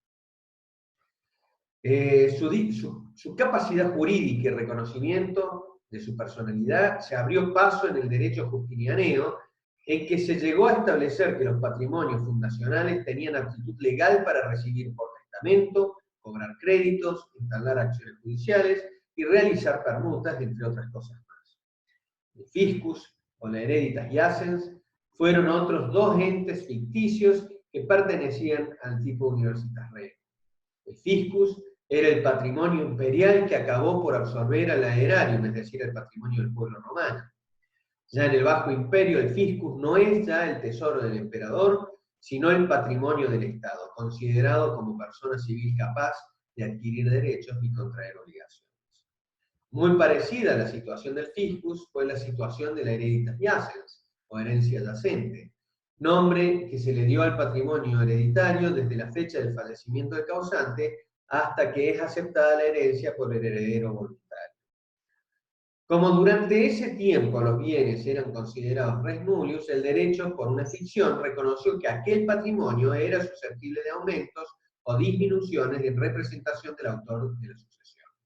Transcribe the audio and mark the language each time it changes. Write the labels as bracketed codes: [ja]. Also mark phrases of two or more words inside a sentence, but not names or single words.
[es] Su capacidad jurídica y reconocimiento de su personalidad, se abrió paso en el derecho justinianeo, en que se llegó a establecer que los patrimonios fundacionales tenían aptitud legal para recibir por testamento, cobrar créditos, entablar acciones judiciales y realizar permutas, entre otras cosas más. El fiscus o la [la] hereditas iacens [es] fueron otros dos entes ficticios que pertenecían al tipo [la] universitas rerum. [es] El fiscus era el patrimonio imperial que acabó por absorber al aerarium, es decir, el patrimonio del pueblo romano. Ya en el Bajo Imperio el fiscus no es ya el tesoro del emperador, sino el patrimonio del Estado, considerado como persona civil capaz de adquirir derechos y contraer obligaciones. Muy parecida a la situación del fiscus fue la situación de la [la] hereditas iacens, [es] o herencia yacente, nombre que se le dio al patrimonio hereditario desde la fecha del fallecimiento del causante hasta que es aceptada la herencia por el heredero voluntario. Como durante ese tiempo los bienes eran considerados [la] res nullius, [es] el derecho, por una ficción, reconoció que aquel patrimonio era susceptible de aumentos o disminuciones en representación del autor de la sucesión.